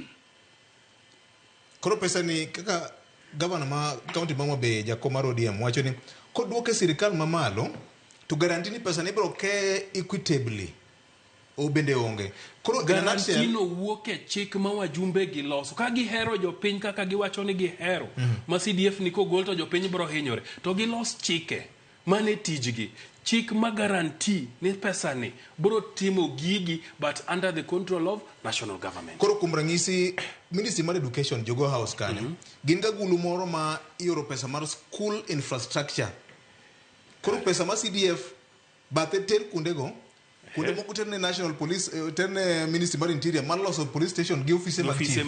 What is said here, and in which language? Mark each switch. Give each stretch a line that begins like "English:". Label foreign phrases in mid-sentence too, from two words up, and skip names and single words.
Luo (Kenya and Tanzania): koro pesa ni kaka governor ma county mama be jakoma ODM wacho ni kodwoke sirikal mamalo to guarantee ni pesa ni bro ke equitably o bende onge koro garantino wuoke chik ma wajumbe gi loso ka gi hero jopiny kaka giwacho ni gi hero ma CDF ni kogol to jopiny bro hinyore to gi los chike mane tijgi chik ma guarantee ni pesa ni bro timo gigi
English: but under the control of national government
Luo (Kenya and Tanzania): koro kum ranyisi Ministry of Education jogo house kanyo gin ga gulu moro ma ioro pesa mar
English: school infrastructure
Luo (Kenya and Tanzania): koro pesa ma CDF bathe ter kundego kunde moko terne
English: national police
Luo (Kenya and Tanzania): terne Ministry mar Interior maloso
English: police station
Luo (Kenya and Tanzania): gi office